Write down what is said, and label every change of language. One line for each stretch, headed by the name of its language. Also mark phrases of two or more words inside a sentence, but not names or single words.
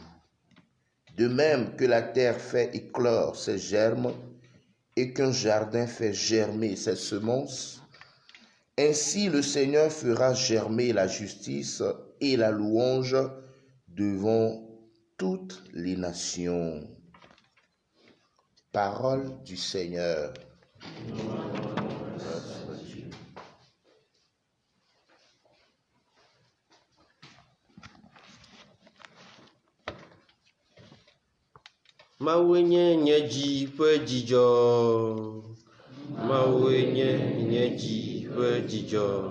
French: De même que la terre fait éclore ses germes et qu'un jardin fait germer ses semences, ainsi le Seigneur fera germer la justice et la louange devant toutes les nations. Parole du Seigneur.
Ewe: Mawu nye nye dzi ƒe dzidzɔ. Mawu nye nye dzi ƒe dzidzɔ.